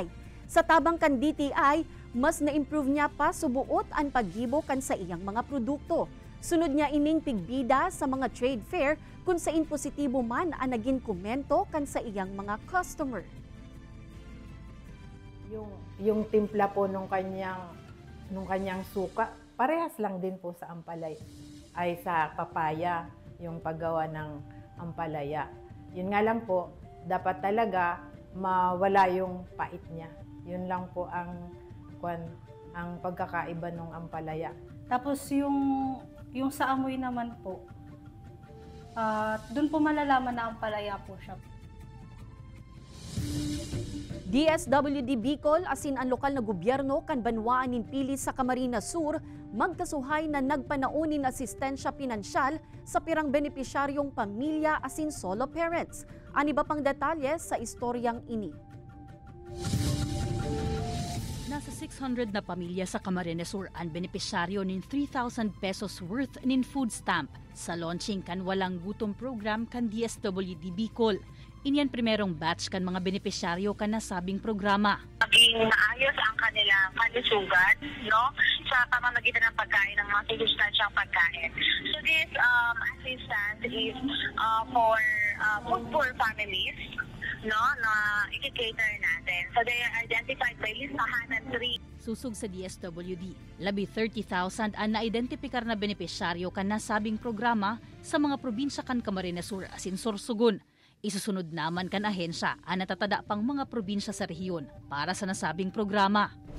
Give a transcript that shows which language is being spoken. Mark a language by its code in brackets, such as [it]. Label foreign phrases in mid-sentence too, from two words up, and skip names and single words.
[bik] Sa tabang kan DTI, mas na-improve niya pa subuot ang paggibo kan sa iyang mga produkto. Sunod niya ining pigbida sa mga [en] trade fair [bik] kung sain positibo man ang naging komento kan sa iyang mga customer. [tl] Yung timpla po nung kanyang suka, parehas lang din po sa ampalaya, ay sa papaya, yung paggawa ng ampalaya. Yun nga lang po, dapat talaga mawala yung pait niya. Yun lang po ang pagkakaiba ng ampalaya. Tapos yung sa amoy naman po, doon po malalaman na ampalaya po siya. [bik] DSWD Bicol asin ang lokal na gobyerno kan banwaan nin pili sa Camarines Sur magkasuhay na nagpanaunin asistensya pinansyal sa pirang benepisyaryong pamilya asin solo parents. Ani ba pang detalye sa istoryang ini? Nasa 600 na pamilya sa Camarines Sur ang benepisyaryo nin 3,000 pesos worth nin [en] food stamp [bik] sa launching kan walang gutom program kan DSWD Bicol. Inyan primerong batch kan mga benepisyaryo kan nasabing programa. [tl] Maging maayos ang kanilang kalusugan, no? Sa pamamagitan ng pagkain ng mga sustansyang pagkain. [en] So this assistance is for food poor families, no? [tl] Na i-cater natin. [en] So they are identified by [tl] listahan ng 3. [bik] Susug sa DSWD, labi 30,000 ang na-identifikar na benepisyaryo kan nasabing programa sa mga probinsya kan Camarines Sur asin Sorsogon. Isusunod naman kan ahensya ang natatada pang mga probinsya sa rehiyon para sa nasabing programa.